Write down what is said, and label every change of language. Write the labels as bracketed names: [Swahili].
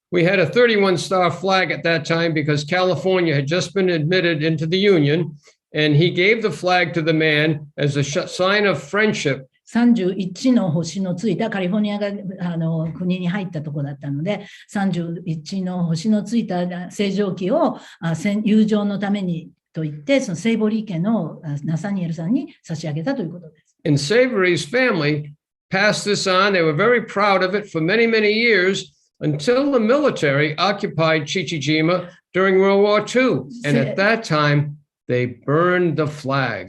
[English] We had a 31-star flag at that time because California had just been admitted into the Union, and he gave the flag to the man as a sign of friendship. [Japanese] 31の星のついたカリフォルニアが国に入ったところだったので、31の星のついた星条旗を友情のためにと言って、そのセイボリー家のナサニエルさんに差し上げたということです。 [English] And Savory's family passed this on. They were very proud of it for many, many years.Until the military occupied Chichijima during World War II. And at that time, they burned the flag.